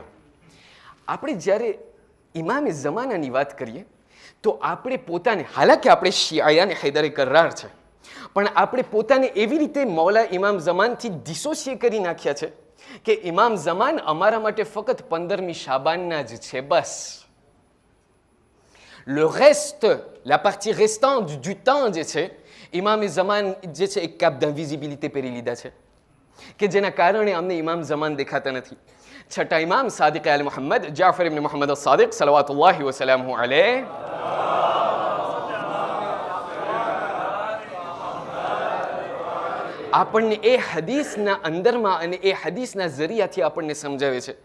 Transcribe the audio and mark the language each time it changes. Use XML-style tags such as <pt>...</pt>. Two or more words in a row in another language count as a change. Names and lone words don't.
<gu>આપણે જ્યારે ઇમામે ઝમાનાની વાત કરીએ તો આપણે પોતાને, હાલાકી આપણે શિયાને હૈદરે કર્રાર છે, પણ આપણે પોતાને એવી રીતે મૌલા ઇમામ ઝમાનથી ડિસોશિએટ કરી નાખ્યા છે કે ઇમામ ઝમાન અમારા માટે ફક્ત 15મી શાબાનના જ છે, બસ.</gu> <fr>Le reste, la partie restante du temps</fr> <gu>જે છે, ઇમામે ઝમાન જે છે એક</gu> <fr>cape d'invisibilité</fr> <gu>પહેરી લીધા છે કે જેના કારણે અમને ઇમામ ઝમાન દેખાતા નથી.</gu> <hi>छठा इमाम</hi> <gu>सादिक आल मोहम्मद जाफर इब्न मोहम्मद सादिक</gu> <ar>صلوات الله وسلامه عليه</ar> <gu>આપણને એ હદીસના અંદરમાં અને એ હદીસના જરિયાથી આપણને સમજાવે છે.</gu>